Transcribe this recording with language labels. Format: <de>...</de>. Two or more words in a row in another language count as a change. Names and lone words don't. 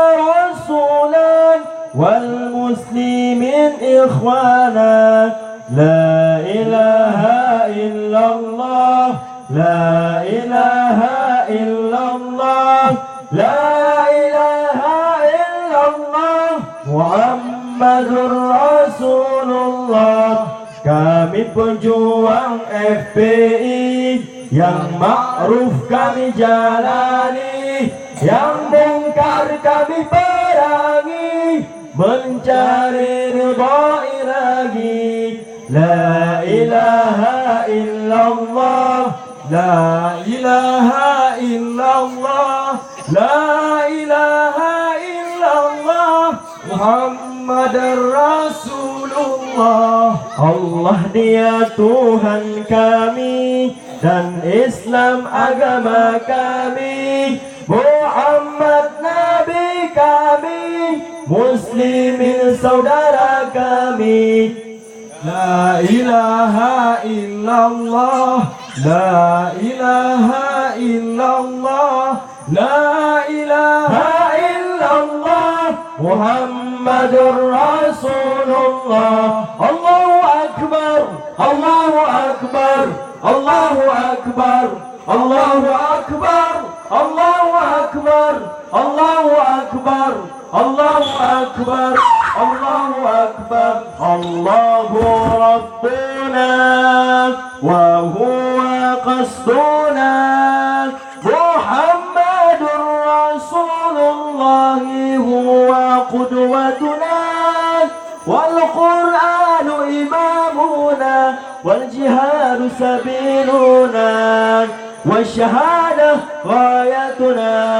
<ar>رسولا والمسلمين إخوانا لا إله إلا الله لا إله إلا الله لا إله إلا الله محمد رسول الله.</ar> <id>Kami pejuang FPI yang ma'ruf kami jalani, yang mungkar kami perangi, mencari ridha ilahi.</id> <ar>لا إله إلا الله، لا إله إلا الله، لا إله إلا الله محمد رسول الله.</ar> <id>Allah dia Tuhan kami dan Islam agama kami, Muhammad Nabi kami, Muslimin saudara kami.</id> <ar>لا إله إلا الله، لا إله إلا الله، لا إله إلا الله محمد رسول الله. الله أكبر، الله أكبر، الله أكبر، الله أكبر، الله أكبر، الله أكبر، الله أكبر، الله أكبر. الله ربنا وهو قصدنا محمد رسول الله هو قدوتنا والقرآن إمامنا والجهاد سبيلنا والشهادة غايتنا.</ar>